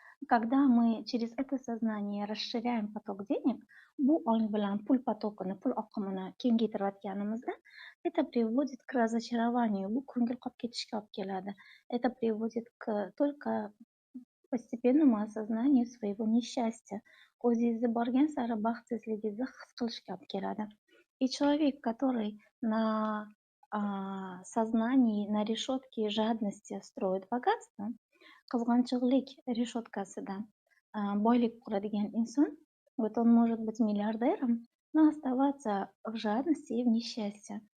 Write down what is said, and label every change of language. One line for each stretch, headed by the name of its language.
Russian: когда мы через это сознание расширяем поток денег,
Uzbek: bu ong bilan pul потокini, pul oqimini kengaytirayotganimizda,
Russian: это приводит к разочарованию,
Uzbek: bu ko'ngil qolib ketishga olib keladi.
Russian: Это приводит к только постепенному осознанию своего несчастья.
Uzbek: O'zingizni borgan sari baxtsizligingizni his qilishga olib keladi.
Russian: И человек, который на сознании, на решетке жадности строит богатство,
Uzbek: qizg'anchiqlik reshotkasida boylik quradigan inson,
Russian: вот он может быть миллиардером, но оставаться в жадности и в несчастье.